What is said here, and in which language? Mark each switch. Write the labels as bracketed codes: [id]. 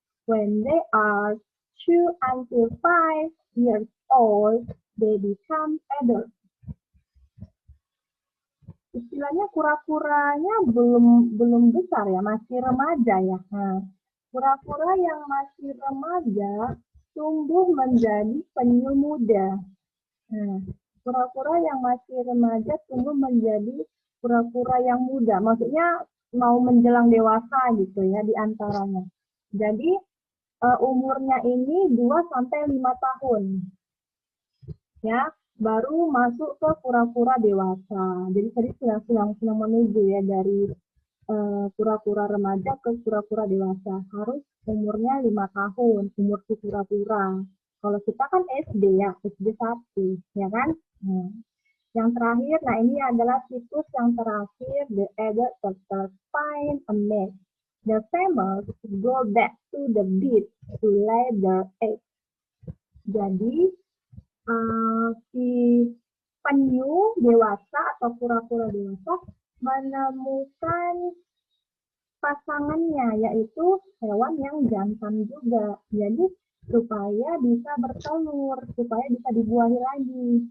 [en] When they are 2 until 5 years old, they become adults. [id] Istilahnya kura-kuranya belum besar ya, masih remaja ya. Nah, kura-kura yang masih remaja tumbuh menjadi penyu muda. Nah, kura-kura yang masih remaja tumbuh menjadi kura-kura yang muda. Maksudnya mau menjelang dewasa gitu ya di antaranya. Jadi umurnya ini 2 sampai 5 tahun. Ya. Baru masuk ke kura-kura dewasa. Jadi tadi sedang menuju ya dari kura-kura remaja ke kura-kura dewasa. Harus umurnya 5 tahun, umur si kura-kura. Kalau kita kan SD ya, SD 1, ya kan? Yang terakhir, nah ini adalah siklus yang terakhir, the adult turtles find a mate. [en] The females go back to the beach to lay their eggs. [id] Jadi si penyu dewasa atau kura-kura dewasa menemukan pasangannya, yaitu hewan yang jantan juga. Jadi supaya bisa bertelur, supaya bisa dibuahi lagi.